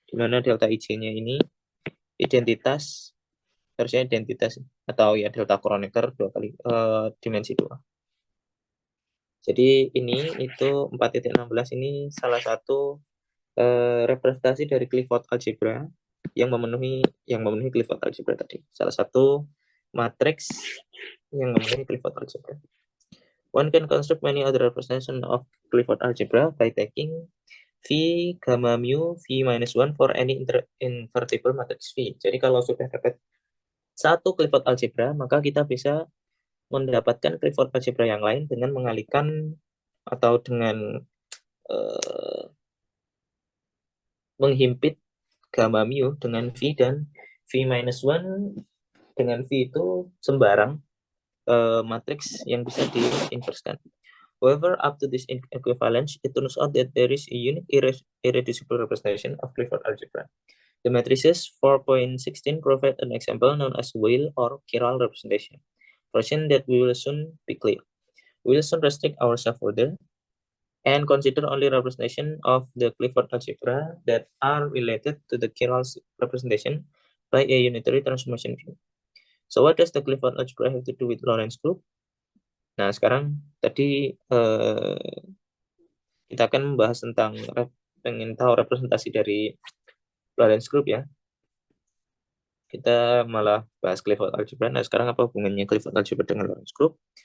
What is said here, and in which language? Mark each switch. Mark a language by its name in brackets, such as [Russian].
[Indonesian] Dimana delta IJ-nya ini identitas, harusnya identitas atau ya delta Kronecker 2 kali dimensi 2. Jadi ini itu 4.16 ini salah satu representasi dari Clifford algebra yang memenuhi Clifford algebra tadi. Salah satu matriks yang memenuhi Clifford algebra. [English] One can construct many other representation of Clifford algebra by taking V gamma mu V minus 1 for any invertible matrix V. [Indonesian] Jadi kalau sudah dapat satu Clifford algebra, maka kita bisa mendapatkan Clifford algebra yang lain dengan mengalihkan atau dengan menghimpit gamma mu dengan V dan V minus 1 dengan V itu sembarang matriks yang bisa diinverskan. [English] However, up to this equivalence, it turns out that there is a unique irreducible representation of Clifford algebra. The matrices 4.16 provide an example known as Weyl or chiral representation, version that we will soon be clear. We will soon restrict ourselves further and consider only representation of the Clifford algebra that are related to the chiral representation by a unitary transformation view. So what does the Clifford algebra have to do with Lorentz group? [Indonesian] Nah, sekarang tadi kita akan membahas tentang pengen tahu representasi dari Lorentz group ya. Kita malah bahas Clifford algebra. Nah, sekarang apa hubungannya Clifford algebra dengan Lorentz group?